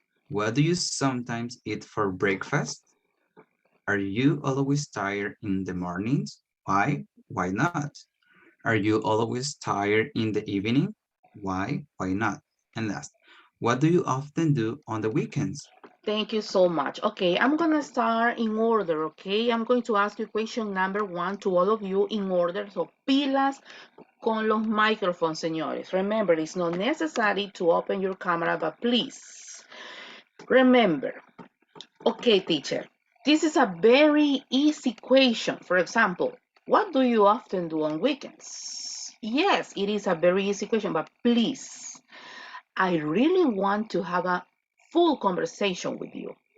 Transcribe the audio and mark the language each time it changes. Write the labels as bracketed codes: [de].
[en] What do you sometimes eat for breakfast? Are you always tired in the mornings? Why? Why not? Are you always tired in the evening? Why? Why not? And last, what do you often do on the weekends? Thank you so much. Okay, I'm going to start in order, okay? I'm going to ask you question number 1 to all of you in order. [es] So, pilas con los microphones, señores. [en] Remember, it's not necessary to open your camera, but please remember. Okay, teacher, this is a very easy question. For example, what do you often do on weekends? Yes, it is a very easy question, but please, I really want to have a full conversation with you.